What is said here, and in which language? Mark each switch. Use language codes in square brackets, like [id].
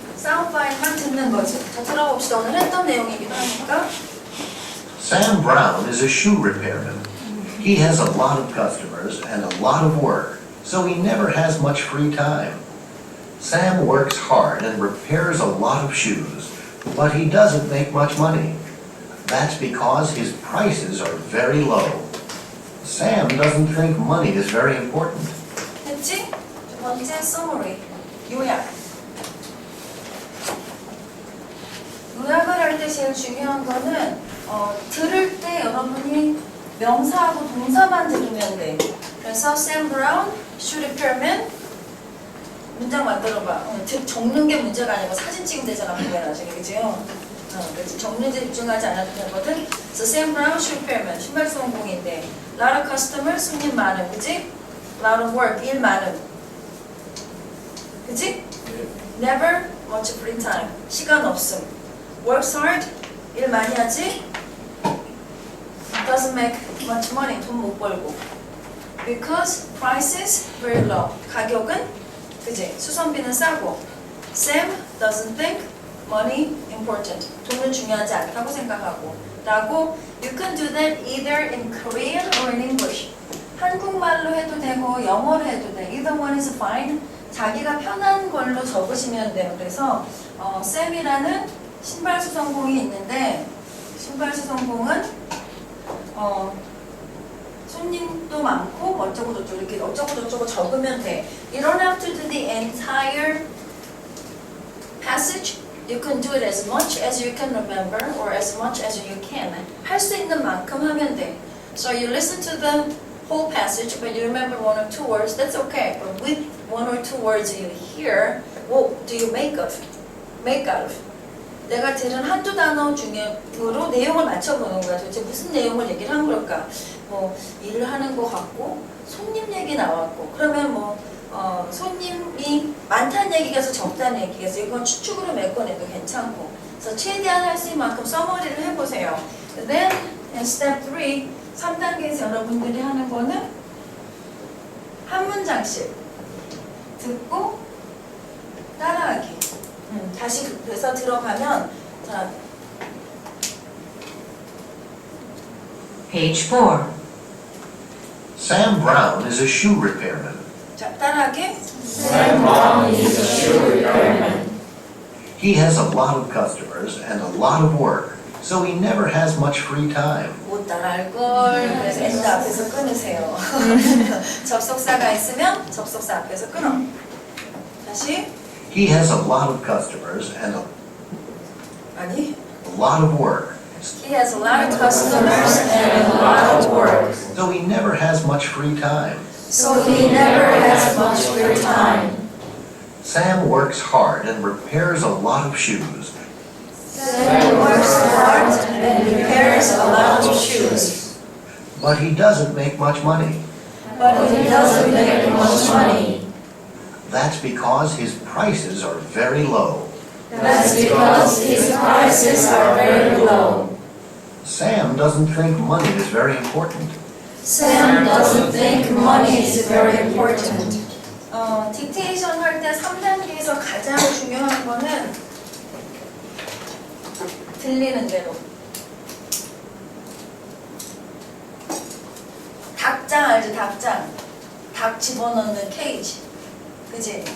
[ko] 사운드 파일만 듣는 거지. 자, 들어봅시다. 오늘 했던 내용이기도 하니까. [en] Sam Brown is a shoe repairman. He has a lot of customers and a lot of work, so he never has much free time. Sam works hard and repairs a lot of shoes, but he doesn't make much money. That's because his prices are very low. Sam doesn't think money is very important. [ko] 됐지? 두 번째 summary. 요약. 요약을 할 때 제일 중요한 거는 들을 때 여러분이 명사하고 동사만 들으면 돼. [en] 그래서 Sam Brown, shoe repairman. [ko] 문장 만들어봐. 적는 게 문제가 아니고 사진 찍으면 되잖아. 그게 나중에. 그죠? 그래서 적는 데 집중하지 않아도 되거든. [en] 그래서 Sam Brown, shoe repairman. [ko] 신발 수공인데 [en] lot of customers, [ko] 손님 많음. 그지? [en] lot of work, [ko] 일 많음. 그지? [en] never much free time. [ko] 시간 없음. [en] works hard, [ko] 일 많이 하지? [en] doesn't make much money. [ko] 돈 못 벌고. [en] because prices very low. [ko] 가격은 그지? 수선비는 싸고. [en] Sam doesn't think money important. [ko] 돈은 중요하지 않다고 생각하고. [en] 라고 you can do that either in Korean or in English. [ko] 한국말로 해도 되고 영어로 해도 돼. [en] Either one is fine. [ko] 자기가 편한 걸로 적으시면 돼요. 그래서 쌤이라는 신발 수선공이 있는데 신발 수선공은 손님도 많고 어쩌고 저쩌고 이렇게 어쩌고 저쩌고 적으면 돼. [en] You don't have to do the entire passage. You can do it as much as you can remember or as much as you can. [ko] 할 수 있는 만큼 하면 돼. [en] So you listen to the whole passage, but you remember one or two words. That's okay. But with one or two words you hear, what do you make of? Make out of? [ko] 내가 들은 한두 단어 중으로 내용을 맞춰보는 거야. 도대체 무슨 내용을 얘기를 한 걸까? 뭐 일을 하는 것 같고 손님 얘기 나왔고 그러면 손님이 많다는 얘기가서 적다는 얘기가서 이건 추측으로 메꿔내도 괜찮고 그래서 최대한 할 수 있는 만큼 서머리를 해보세요. [en] Then in step 3 [ko] 3단계에서 여러분들이 하는 거는 한 문장씩 듣고 따라하기. 다시 그래서 들어가면 자 [en] Page 4. Sam Brown is a shoe repairman. [ko] 자, 따라하기. [en] Sam Brown is a shoe repairman. He has a lot of customers and a lot of work, so he never has much free time. [ko] 못 따라할 걸. 그래서 엔드 앞에서 끊으세요. 접속사가 있으면 접속사 앞에서 끊어. 다시. [en] He has a lot of customers and [ko] 아니. [en] a lot of work, He has a lot of customers and a lot of work. so he never has much free time. So he never has much free time. Sam works hard and repairs a lot of shoes, Sam works hard and repairs a lot of shoes. but he doesn't make much money. But he doesn't make much money. That's because his prices are very low. That's because his prices are very low. Sam doesn't think money is very important. Sam doesn't think money is very important. [ko] 딕테이션 할 때 3단계에서 가장 중요한 거는 들리는 대로. 닭장 알지? 닭장. 닭 집어넣는 케이지. 그치?